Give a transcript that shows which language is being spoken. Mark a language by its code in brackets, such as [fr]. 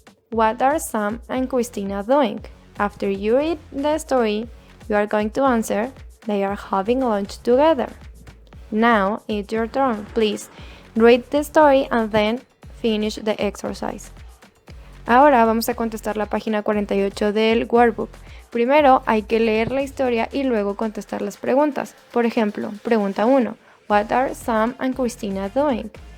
[en] What are Sam and Christina doing? After you read the story, you are going to answer, they are having lunch together. Now it's your turn. Please read the story and then finish the exercise. [es] Ahora vamos a contestar la página 48 del workbook. Primero hay que leer la historia y luego contestar las preguntas. Por ejemplo, pregunta 1. [en] What are Sam and Christina doing?